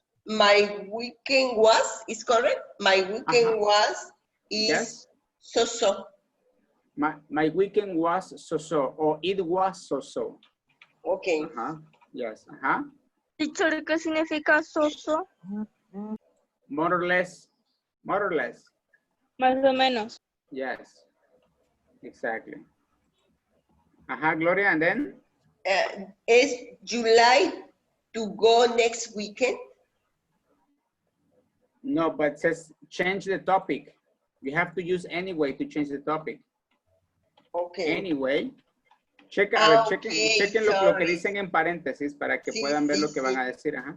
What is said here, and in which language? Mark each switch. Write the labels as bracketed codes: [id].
[en] My weekend was, is correct? My weekend was, is Yes. so-so. My weekend was so-so, or it was so-so. Okay. Yes. [es] Teacher, ¿qué significa soso? [en] More or less. More or less. [es] Más o menos. [en] Yes. Exactly. Gloria, and then? Is July to go next weekend? No, but it says change the topic. You have to use anyway to change the topic. Okay. Anyway. [es] Chequen lo que dicen en paréntesis para que puedan ver lo que van a decir.